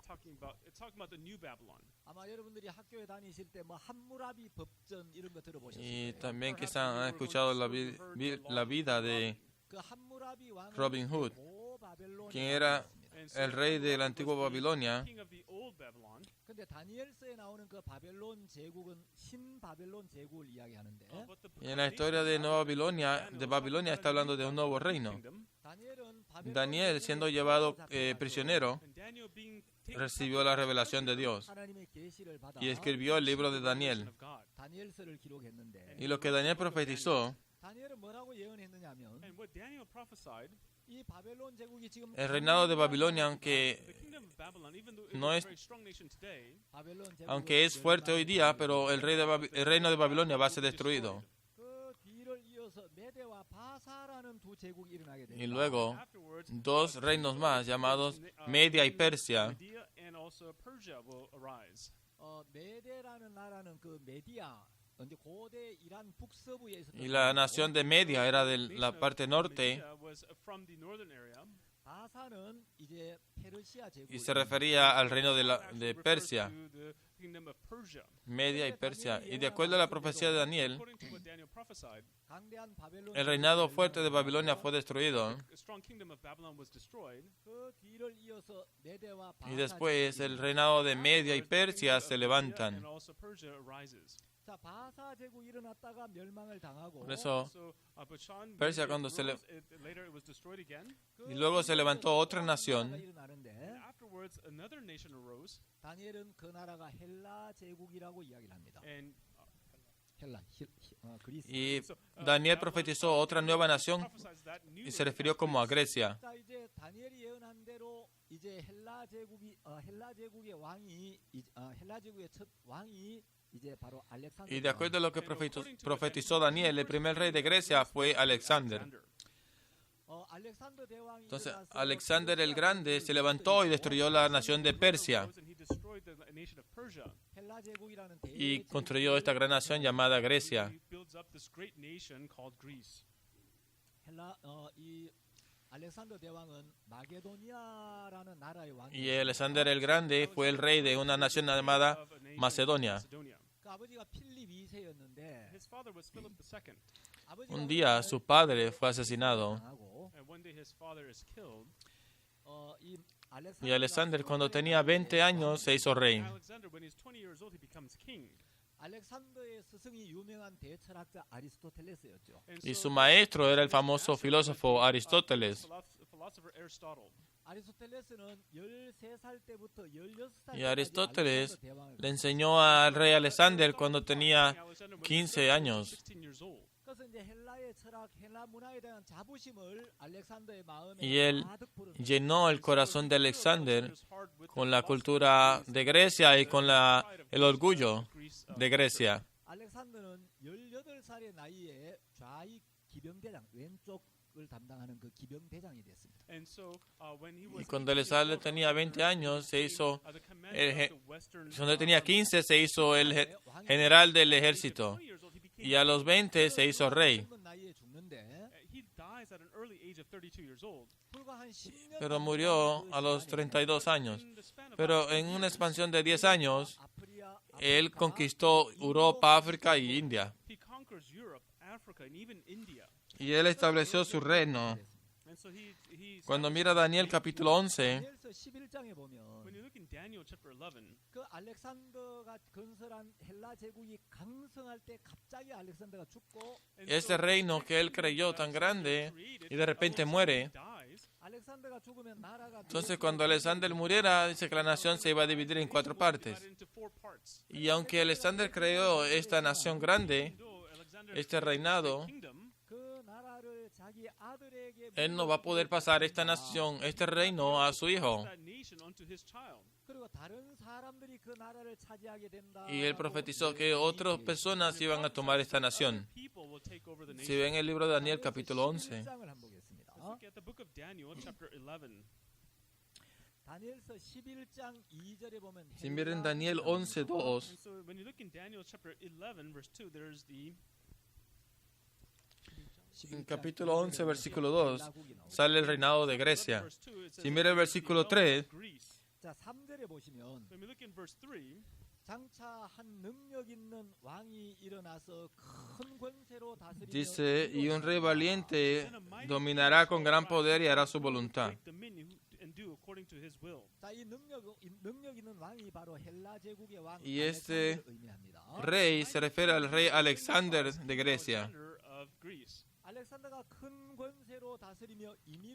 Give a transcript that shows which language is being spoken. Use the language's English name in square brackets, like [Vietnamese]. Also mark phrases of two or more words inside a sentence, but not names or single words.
[Spanish] Y también quizás han escuchado la vida de Robin Hood, quien era el rey de la antigua Babilonia. [Korean] 근데 다니엘서에 나오는 그 바벨론 제국은 신바벨론 제국을 이야기하는데 [Spanish] Y en la historia de Babilonia está hablando de un nuevo reino. Daniel, siendo llevado prisionero, recibió la revelación de Dios [Korean] 하나님의 계시를 받아 [Spanish] y escribió el libro de Daniel. [Korean] 다니엘서를 기록했는데 [Spanish] Y lo que Daniel profetizó, [Korean] 다니엘은 뭐라고 예언했느냐면 이 바벨론 제국이 지금 [Spanish] el reinado de Babilonia, no es, [Korean] 바벨론 제국은 [Spanish] aunque es fuerte hoy día, pero el reino de Babilonia va a ser destruido. [Korean] 그 뒤를 이어서 메대와 바사라는 두 제국이 일어나게 [Spanish] Y [Korean] 됩니다. [Spanish] luego, dos reinos más llamados Media y Persia. [Korean] 메대라는 나라는 그 메디아 이제 고대 이란 북서부에 있었던 [Spanish] Y la nación de Media era de la parte norte [Korean] 바사는 이제 페르시아 제국 [Spanish] y se refería al reino de Persia. Media y Persia. Y de acuerdo a la profecía de Daniel, [Korean] 강대한 바벨론 [Spanish] el reinado fuerte de Babilonia fue destruido. [Korean] 그 뒤를 이어서 메대와 바사 [Spanish] Y después el reinado de Media y Persia se levantan. [Korean] 자, 바사 제국이 일어났다가 멸망을 당하고 [Spanish] Por eso, Persia cuando y luego se levantó otra nación. [Korean] 일어나는데 다니엘은 그 나라가 헬라 제국이라고 이야기를 합니다. 헬라, 그리스. [Spanish] Y Daniel profetizó otra nueva nación y se refirió como a Grecia. [Korean] 자, 이제 다니엘이 예언한 대로 이제 헬라 제국의 왕이 헬라 제국의 첫 왕이 이제 바로 알렉산더. [Spanish] Y de acuerdo a lo que profetizó Daniel, el primer rey de Grecia fue Alexander. [Korean] 알렉산더 대왕이 [Spanish] Entonces, [Korean] 일어나서 [Spanish] Alexander el Grande se levantó y destruyó la nación de Persia [Korean] 헬라 제국이라는 [Spanish] y construyó esta gran nación llamada Grecia. [Korean] 헬라 이 알렉산더 대왕은 마게도니아라는 나라의 왕이. [Spanish] Y Alexander el Grande fue el rey de una nación llamada Macedonia. [Korean] 그 아버지가 필립 2세였는데 [Spanish] Un día su padre fue asesinado y Alexander cuando tenía 20 años se hizo rey. [Korean] 알렉산더의 스승이 유명한 대철학자 아리스토텔레스였죠. [Spanish] Y su maestro era el famoso filósofo Aristóteles. [Korean] 아리스토텔레스는 13살 때부터 16살 [Spanish] Y Aristóteles le enseñó al rey Alexander cuando tenía 15 años. [Korean] 그래서 이제 헬라의 철학, 헬라 문화에 대한 자부심을 알렉산더의 마음에 [Spanish] Y él [Korean] 가득 불었어요. [Spanish] llenó el corazón de Alexander con la cultura de Grecia y con el orgullo de Grecia. [Korean] 알렉산더는 18살의 나이에 좌익 기병대장, 왼쪽을 담당하는 그 기병대장이 됐습니다. [Spanish] Y cuando Alexander tenía 20 años, cuando tenía 15 se hizo el general del ejército. Y a los 20 se hizo rey. Pero murió a los 32 años. Pero en una expansión de 10 años, él conquistó Europa, África y India. Y él estableció su reino. Cuando mira Daniel capítulo 11, [Korean] 다니엘서 11장에 보면 그 알렉산더가 건설한 헬라 제국이 강성할 때 갑자기 알렉산더가 죽고 [Spanish] ese reino que él creyó tan grande y de repente muere. [Korean] 알렉산더가 죽으면 나라가 [Spanish] Entonces cuando Alexander muriera, dice que la nación se iba a dividir en 4 partes. Y aunque Alexander creó esta nación grande, este reinado, [Korean] 그 나라를 자기 아들에게 [Spanish] él no va a poder pasar esta nación, este reino a su hijo. [Korean] 그리고 다른 사람들이 그 나라를 차지하게 된다. [Spanish] Y él profetizó que otras personas iban a tomar esta nación. Si ven el libro de Daniel capítulo 11, [Korean] 11장을 한번 보겠습니다. 다니엘서 11장 2절에 보면 [Spanish] si miren Daniel 11:2, en capítulo 11, versículo 2, sale el reinado de Grecia. Si miren el versículo 3, [Korean] 자, 3절에 보시면 장차 한 능력 있는 왕이 일어나서 큰 권세로 다스리며 [Spanish] dice, y un rey valiente dominará con gran poder y hará su voluntad. [Korean] 자, 이 능력 있는 왕이 바로 헬라 제국의 왕 [Spanish] Y este [Korean] 알렉산더를 의미합니다. [Spanish] rey se refiere al rey Alexander de Grecia. [Korean] 알렉산더가 큰 권세로 다스리며 임의로